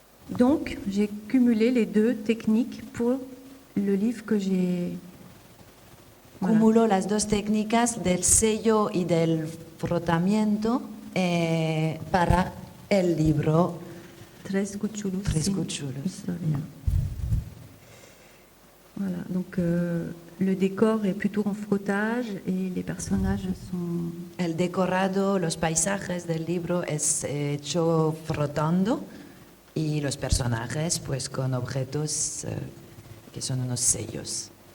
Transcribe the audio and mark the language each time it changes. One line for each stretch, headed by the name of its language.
French: Donc, j'ai cumulé les deux techniques pour le livre que j'ai... Voilà.
Spanish: Cumuló las dos técnicas del sello y del frotamiento para el libro Tres Cuchullos. Tres Cuchullos. Historia.
French: Voilà, donc le décor est plutôt en frottage et les personnages sont...
Spanish: El decorado, los paisajes del libro es hecho frotando y los personajes pues con objetos que son unos sellos.